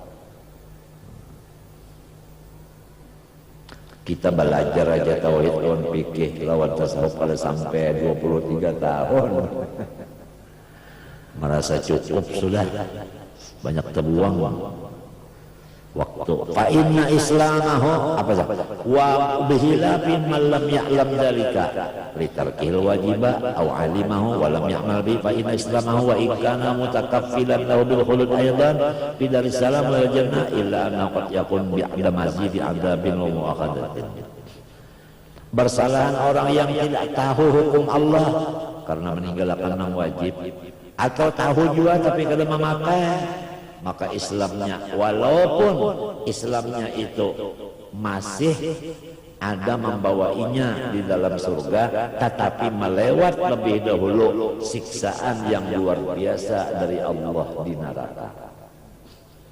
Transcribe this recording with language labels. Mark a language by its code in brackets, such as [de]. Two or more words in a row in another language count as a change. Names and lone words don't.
[id] Kita belajar aja tauhid lawan fikih lawan tasawuf kalau sampai 23 tahun. Merasa cukup sudah, banyak terbuang waktu. [ar] فإن إسلامه apa sah? وبخلاف من لم يعلم ذلك لترك الواجب أو علمه ولم يعمل به فإن إسلامه وإن كان متكفلا له بالخلود أيضا في دار السلام والجنة إلا أن قد يكون بعد مزيد عذاب ومؤاخذة. [id] Bersalahan orang yang tidak tahu hukum Allah karena meninggalkan yang wajib, atau tahu juga tapi kada memakai, maka Islamnya, walaupun Islamnya itu masih ada membawainya di dalam surga, tetapi melewat lebih dahulu siksaan yang luar biasa dari Allah di neraka.